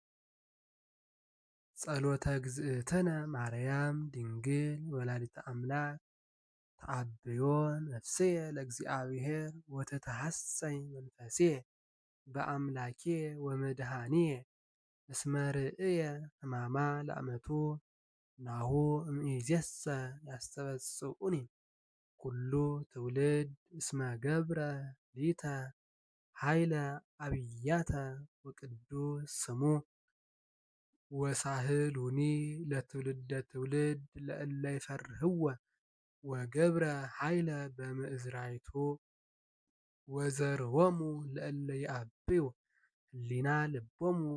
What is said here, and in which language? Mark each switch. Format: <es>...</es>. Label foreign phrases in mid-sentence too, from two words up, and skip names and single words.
<gez>ጸሎተ እግዝእትነ ማርያም ድንግል ወላዲተ አምላክ ተአብዮ ነፍስየ ለእግዚአብሔር ወተተሐሰይ መንፈስየ በአምላክየ ወመድኃኒየ እስመ ርእየ ሕማማ ለአመቱ ናሁ እምይእዜሰ ያስተበጽዑኒ ኩሉ ትውልድ እስመ ገብረ ሊተ ኃይለ አብያተ ወቅዱስ ስሙ ወሳህሉኒ ለትውልደ ትውልድ ለእለ ይፈርህዎ ወገብረ ኃይለ በምእዝራይቱ ወዘርዎሙ ለእለ ይአብዩ ህሊና ልቦሙ</gez>